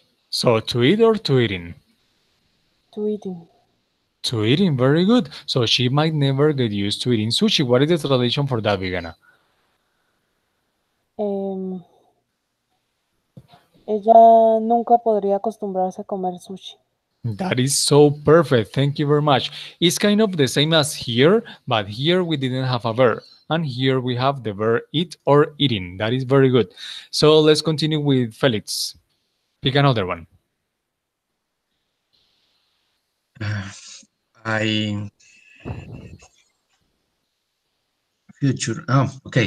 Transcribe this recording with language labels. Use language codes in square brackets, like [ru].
[en] So to eat or to eating? to eating. To eating, very good. So she might never get used to eating sushi. What is the translation for that, Viviana? [es] Em, ella nunca podría acostumbrarse a comer sushi. [en] That is so perfect. Thank you very much. It's kind of the same as here, but here we didn't have a verb. And here we have the verb eat or eating. That is very good. So let's continue with Felix. Pick another one. I future. Oh, okay.